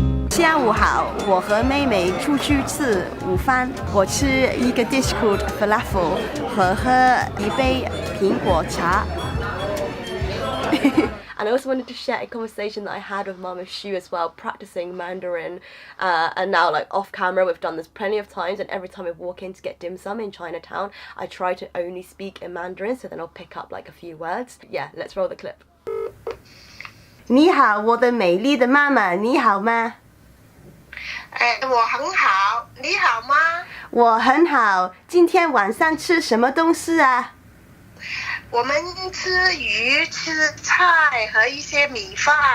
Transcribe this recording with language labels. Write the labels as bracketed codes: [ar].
[zh] 下午好，我和妹妹出去吃午饭。我吃一个 [en] dish called falafel [zh] 和喝一杯苹果茶。 [en] And I also wanted to share a conversation that I had with Mumma Shu as well, practicing Mandarin. And now, like off camera, we've done this plenty of times, and every time I walk in to get dim sum in Chinatown, I try to only speak in Mandarin, so then I'll pick up like a few words. Yeah, let's roll the clip. [zh] 你好，我的美丽的妈妈，你好吗？我很好，你好吗？我很好。今天晚上吃什么东西啊？我们吃鱼、吃菜和一些米饭。